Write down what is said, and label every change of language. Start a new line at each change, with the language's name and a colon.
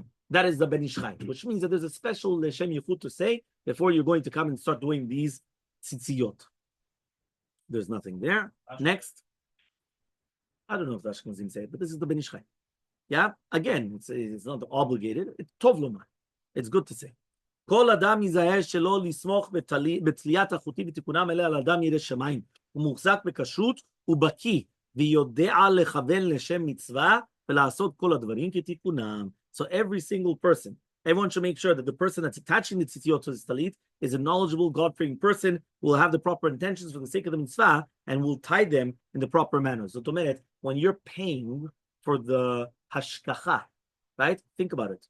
English: That is the Ben Ish Chai, which means that there's a special Shem Yichud to say before you're going to come and start doing these tzitziyot. There's nothing there. Next. I don't know if the Ashkenazim say it, but this is the Ben Ish Chai. Yeah? Again, it's not obligated. It's tov lomar. It's good to say.
Hebrew: כל אדם יזהר שלא לסמוך בתליית החוטים ותיקונם אלא על אדם ירא שמיים. הוא מוחזק בכשרות, הוא בקיא, ויודע לכוון לשם מצווה, ולעשות כל הדברים כתיקונם.
English: So every single person, everyone should make sure that the person that's attaching the tzitziot to the talit is a knowledgeable, God-fearing person who will have the proper intentions for the sake of the mitzvah and will tie them in the proper manner. So, Tomelet, when you're paying for the hashkacha, right? Think about it.